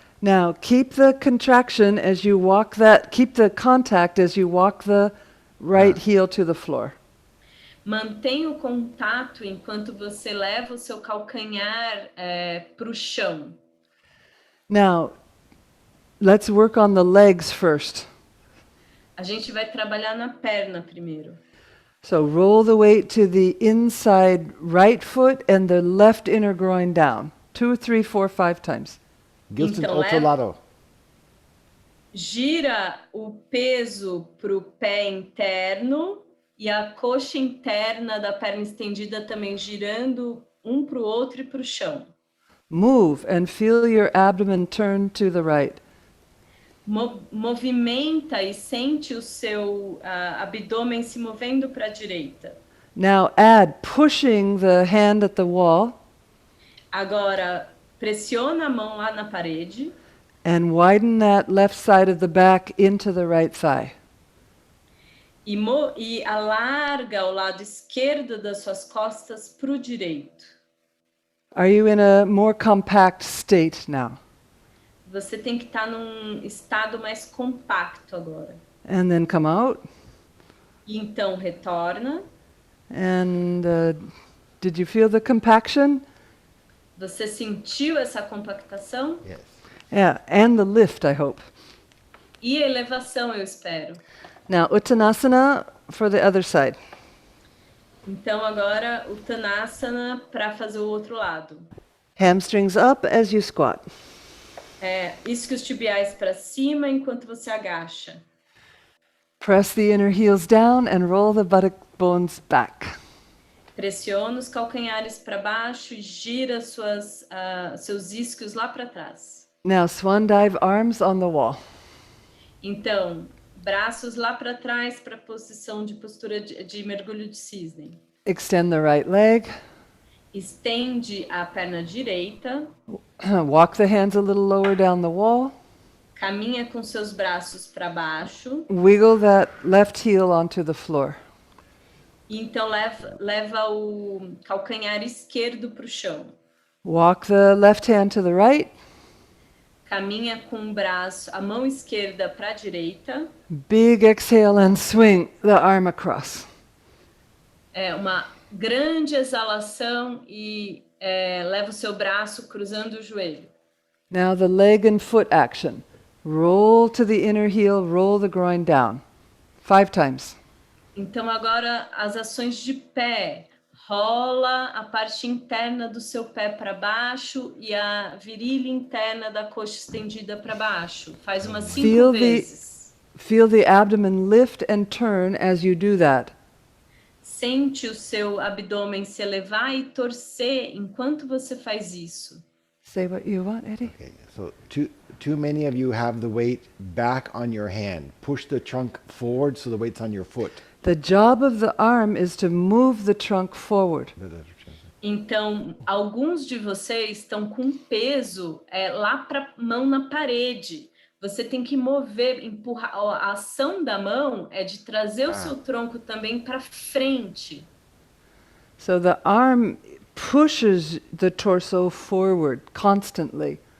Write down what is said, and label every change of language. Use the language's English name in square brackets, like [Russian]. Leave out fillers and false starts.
[English] Now, keep the contraction as you walk keep the contact as you walk the right heel to the floor. [Portuguese] Mantenha o contato enquanto você leva o seu calcanhar para o chão. [English] Now, let's work on the legs first. [Portuguese] A gente vai trabalhar na perna primeiro. [English] So roll the weight to the inside right foot and the left inner groin down. 2, 3, 4, 5 times. [Portuguese] Gilson, Então, outro lado. Gira o peso para o pé interno e a coxa interna da perna estendida também girando um para o outro e para o chão. [English] Move and feel your abdomen turn to the right. [Portuguese] Movimenta e sente o seu abdômen se movendo para a direita. [English] Now add pushing the hand at the wall. [Portuguese] Agora, pressiona a mão lá na parede. [English] And widen that left side of the back into the right thigh. [Portuguese] E alarga o lado esquerdo das suas costas para o direito. [English] Are you in a more compact state now? [Portuguese] Você tem que estar num estado mais compacto agora. [English] And then come out. [Portuguese] E então retorna. [English] And did you feel the compaction? [Portuguese] Você sentiu essa compactação? [English] Yes. Yeah, and the lift, I hope. [Portuguese] E a elevação, eu espero. [English] Now, Uttanasana for the other side. [Portuguese] Então agora o Uttanasana para fazer o outro lado. [English] Hamstrings up as you squat. [Portuguese] Isquios tibiais para cima enquanto você agacha. [English] Press the inner heels down and roll the buttock bones back. [Portuguese] Pressiona os calcanhares para baixo e gira seus isquios lá para trás. [English] Now, swan dive, arms on the wall. [Portuguese] Então, braços lá para trás para a posição de postura de mergulho de cisne. [English] Extend the right leg. [Portuguese] Estende a perna direita. [English] Walk the hands a little lower down the wall. [Portuguese] Caminha com seus braços para baixo. [English] Wiggle that left heel onto the floor. [Portuguese] Então leva o calcanhar esquerdo para o chão. [English] Walk the left hand to the right. [Portuguese] Caminha com o braço, a mão esquerda para a direita. [English] Big exhale and swing the arm across. [Portuguese] É uma grande exalação e leva o seu braço cruzando o joelho. [English] Now the leg and foot action. Roll to the inner heel, roll the groin down. 5 times. [Portuguese] Então agora as ações de pé. Rola a parte interna do seu pé para baixo e a virilha interna da coxa estendida para baixo. Faz umas 5 vezes. [English] Feel the abdomen lift and turn as you do that. [Portuguese] Sente o seu abdômen se elevar e torcer enquanto você faz isso. [English] Say what you want, Eddie. Okay, so too many of you have the weight back on your hand. Push the trunk forward so the weight's on your foot. The job of the arm is to move the trunk forward. [Portuguese] Então, alguns de vocês estão com peso lá para mão na parede. Você tem que mover, empurrar. A ação da mão é de trazer o seu tronco também para frente. [English] So the arm pushes the torso forward constantly.